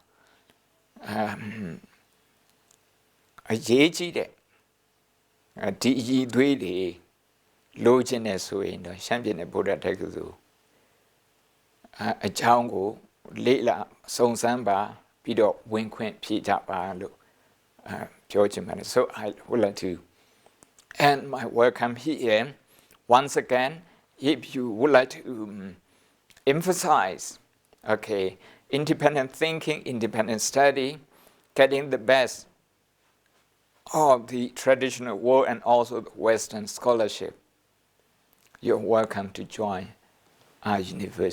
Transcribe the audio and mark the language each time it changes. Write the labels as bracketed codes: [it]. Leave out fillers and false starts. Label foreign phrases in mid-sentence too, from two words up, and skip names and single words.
[my] အရေးကြီးတဲ့ဒီအည်သွေးတွေလိုချင်နေဆိုရင်တော့ရှမ်းပြည်နယ်ဗုဒ္ဓတက္က သိုလ်အကြောင်းကိုလေ့လာစုံစမ်းပါပြီးတော့ဝင်ခွ င့်ဖြည့်ကြပါလို့ပြောချင်ပါတယ် [en] so I would like to end my welcome here once again if you would like to emphasize okay independent thinking independent study getting the best of the traditional world and also the Western scholarship you're welcome to join our university.